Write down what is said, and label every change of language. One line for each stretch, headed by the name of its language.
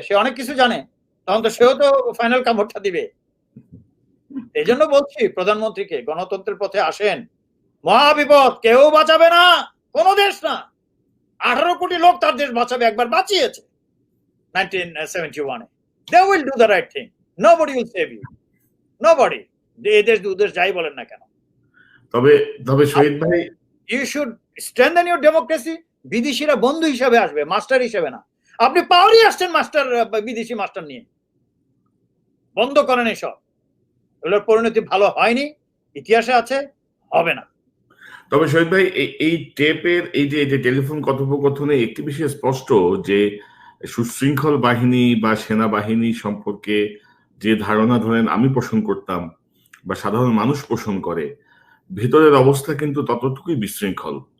Bangla: সে অনেক কিছু জানে, তখন তো সেও তো ফাইনাল কামড়টা দিবে। এই জন্য বলছি প্রধানমন্ত্রীকে, গণতন্ত্রের পথে আসেন, মহাবিপদ, কেউ বাঁচাবে না, কোন দেশ না। 18 কোটি লোক তার দেশ বাঁচাবে, একবার বাঁচিয়েছে 1971-এ।
English: They will do the right thing. Nobody will save you. Nobody.
Bangla: এই দেশ দুদেশ যাই বলেন না কেন। তবে শহীদ ভাই,
English: you should strengthen your democracy.
Bangla: বিদেশিরা বন্ধু হিসাবে আসবে, মাস্টার হিসাবে না। আপনি পাওয়ারই আসছেন মাস্টার, বিদেশি মাস্টার নিয়ে। বন্ধ করেন এসব, এগুলোর পরিণতি ভালো হয়নি, ইতিহাসে আছে, হবে না। তবে শহীদ ভাই, এই টেপের এই যে টেলিফোন কথোপকথনে একটি বিষয় স্পষ্ট যে সুশৃঙ্খল বাহিনী বা সেনাবাহিনী সম্পর্কে যে ধারণা ধরেন আমি পোষণ করতাম বা সাধারণ মানুষ পোষণ করে, ভেতরের অবস্থা কিন্তু ততটুকুই বিশৃঙ্খল।